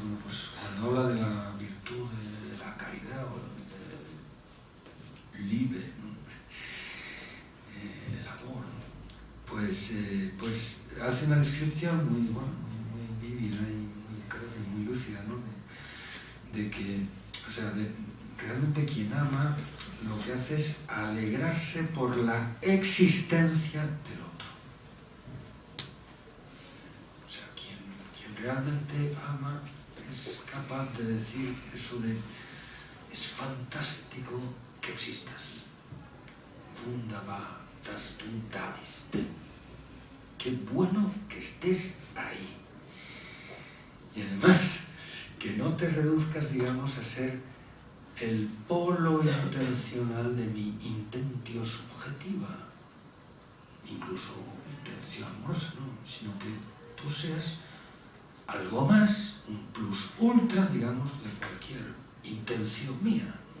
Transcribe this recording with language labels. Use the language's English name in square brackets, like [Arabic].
[Spanish] Bueno, pues cuando habla de la virtud de la caridad o de Liebe, ¿no?, el amor, ¿no?, pues hace una descripción muy vívida y creo que muy lúcida, ¿no?, de que, o sea, realmente quien ama lo que hace es alegrarse por la existencia del otro. O sea, quien realmente ama es capaz de decir eso de: es fantástico que existas. [German] Wunderbar, dass du da bist. [Spanish] Qué bueno que estés ahí. Y además, que no te reduzcas, digamos, a ser el polo intencional de mi intentio subjetiva, incluso intención amorosa, ¿no?, sino que tú seas algo más, un plus ultra, digamos, de cualquier intención mía.